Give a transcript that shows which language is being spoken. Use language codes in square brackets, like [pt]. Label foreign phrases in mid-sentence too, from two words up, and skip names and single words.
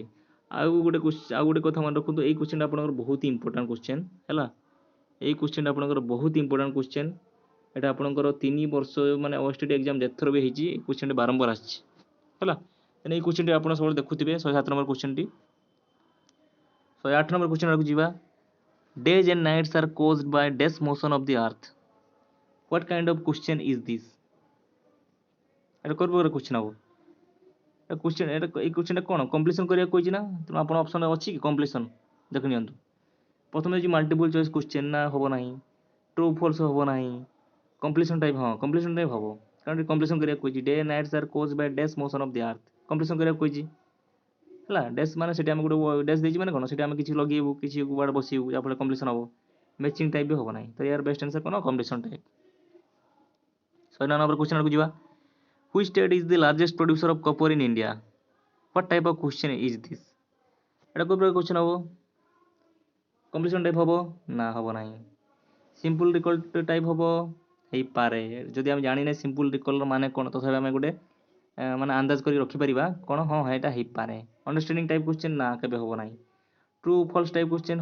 [or] ଆଉ ଗୋଟେ କଥା ମନେ ରଖନ୍ତୁ, ଏଇ କ୍ୱେଶ୍ଚିନ୍ଟା ଆପଣଙ୍କର ବହୁତ [en] important question. [or] ହେଲା, ଏଇ କ୍ୱେଶ୍ଚିନ୍ଟା ଆପଣଙ୍କର ବହୁତ [en] important question. [or] ଏଇଟା ଆପଣଙ୍କର 3 ବର୍ଷ ମାନେ OSTT ଏକ୍ଜାମ୍ ଯେତେଥର ବି ହେଇଛି ଏଇ କ୍ୱେଶ୍ଚିନ୍ଟା ବାରମ୍ବାର ଆସିଛି। ହେଲା, ଏଇ କ୍ୱେଶ୍ଚିନ୍ଟି ଆପଣ ସବୁବେଳେ ଦେଖୁଥିବେ। 107 [en] number question. [or] 108 [en] number question [or] ଆଡ଼କୁ ଯିବା। [en] Days and nights are caused by dash motion of the earth. What kind of question is this? [or] ଏଇଟା କୋଉ ପ୍ରକାର କ୍ୱେଶ୍ଚିନ୍ ହେବ? ଏଇ କ୍ୱେଶ୍ଚିନ୍ଟା କ'ଣ କମ୍ପ୍ଲିସନ୍ କରିବାକୁ କହିଛି ନା? ତେଣୁ ଆପଣ ଅପସନ୍ ଅଛି କି କମ୍ପ୍ଲିସନ୍? ଦେଖି ନିଅନ୍ତୁ। ପ୍ରଥମେ ହେଉଛି [en] multiple choice question, [or] ନା ହେବ ନାହିଁ। [en] true false [or] ହେବ ନାହିଁ। [en] completion type, [or] ହଁ [en] completion type [or] ହେବ, କାରଣ କମ୍ପ୍ଲିସନ୍ କରିବାକୁ କହିଛି। [en] day nights are cause by dash motion of the earth, [or] କମ୍ପ୍ଲିସନ୍ କରିବାକୁ କହିଛି। ହେଲା, ଡ୍ୟାସ୍ ମାନେ ସେଠି ଆମେ ଗୋଟେ ଡ୍ୟାସ୍ ଦେଇଛି ମାନେ କ'ଣ, ସେଠି ଆମେ କିଛି ଲଗେଇବୁ, କିଛି ୱାର୍ଡ଼ ବସେଇବୁ, ଯାହାଫଳରେ କମ୍ପ୍ଲିସନ୍ ହେବ। [en] matching type [or] ବି ହେବ ନାହିଁ। ତ ୟାର [en] best answer [or] କ'ଣ? [en] completion type. [or] 109 [en] number question [or] ଆଡ଼କୁ ଯିବା। [en] Which state is the largest producer of copper in India? What type of question is this? [or] ଏଇଟା କୋଉ ପ୍ରକାର କ୍ୱେଶ୍ଚିନ୍ ହେବ? [en] completion type [or] ହେବ? ନା, ହେବ ନାହିଁ। [en] simple recall type [or] ହେବ? ହେଇପାରେ। ଯଦି ଆମେ ଜାଣିନେ [en] simple recall [or] ମାନେ କ'ଣ, ତଥାପି ଆମେ ଗୋଟେ ମାନେ ଅନ୍ଦାଜ କରି ରଖିପାରିବା କ'ଣ, ହଁ ଏଇଟା ହେଇପାରେ। [en] understanding type question? [or] ନା, କେବେ ହେବ ନାହିଁ। [en] true false type question?